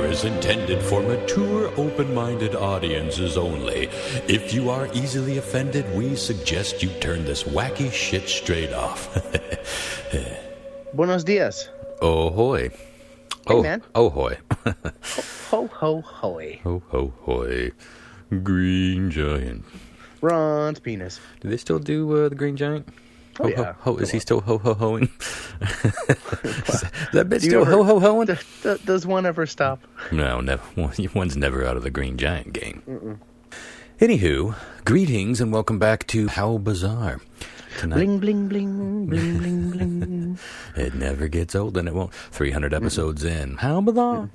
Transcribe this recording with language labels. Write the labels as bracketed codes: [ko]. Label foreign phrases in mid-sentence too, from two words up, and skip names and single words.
[en] is intended for mature, open-minded audiences only. If you are easily offended, we suggest you turn this wacky shit straight off. [es] Buenos dias. [en] Oh, hoy. Hey, man. Oh, hoy. Ho, ho, hoy. Ho, ho, hoy. Green Giant. Ron's penis. Do they still do the Green Giant? Oh, ho, yeah. ho. Is he still ho-ho-hoing? Is that bit still ho-ho-hoing? Does one ever stop? No, never. One's never out of the Green Giant game. Anywho, greetings and welcome back to How Bizarre. Tonight, Bling, bling, bling, bling, bling, bling. it never gets old and it won't. 300 episodes in. How Bizarre.